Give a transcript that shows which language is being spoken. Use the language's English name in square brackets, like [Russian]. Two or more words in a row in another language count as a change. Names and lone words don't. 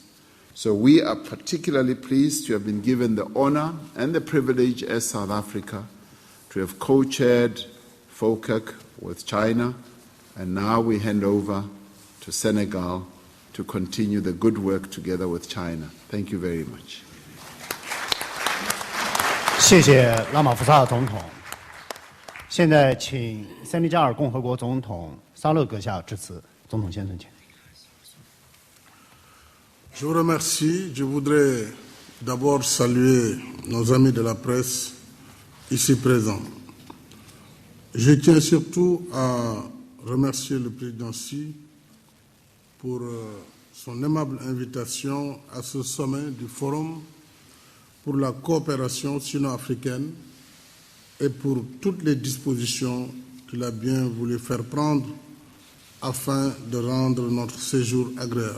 [English] So we are particularly pleased to have been given the honor and the privilege as South Africa to have co-chaired FOCAC with China, and now we hand over to Senegal to continue the good work together with China. Thank you very much. [Chinese] 谢谢拉马福萨总统。现在请塞内加尔共和国总统萨勒阁下致辞。总统先生，请。 [French] Je vous remercie. Je voudrais d'abord saluer nos amis de la presse ici présents. Je tiens surtout à remercier le président Xi pour son aimable invitation à ce sommet du Forum pour la coopération sino-africaine et pour toutes les dispositions qu'il a bien voulu faire prendre afin de rendre notre séjour agréable.